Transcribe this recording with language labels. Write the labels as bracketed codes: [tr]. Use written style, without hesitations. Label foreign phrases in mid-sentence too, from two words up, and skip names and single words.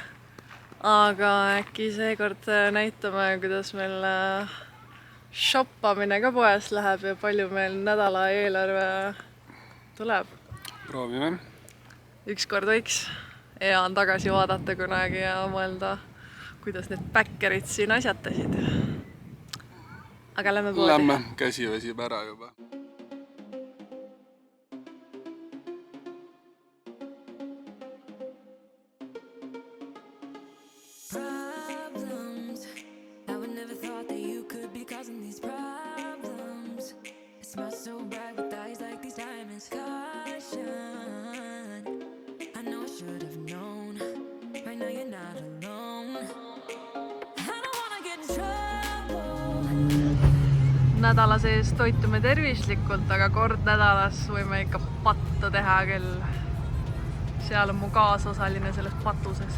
[et] Aga äkki seekord näitame, kuidas meil shoppamine ka poes läheb ja palju meil nädala eelarve tuleb. Proovime. Ükskord võiks hea on tagasi vaadata kunagi ja mõelda, kuidas need päkkerid siin asjatasid. Aga lähme poodi. Lähme, käsi väsib ära juba. [en] Problems, I would never thought that you could be causing these problems. It smells so bright with eyes like these diamonds. Caution, I know I should have known. Right now you're not alone. I don't wanna get in trouble. [et] Nädala sees toitume tervislikult, aga kord nädalas võime ikka pattu teha küll. Seal on mu kaasosaline selles patuses.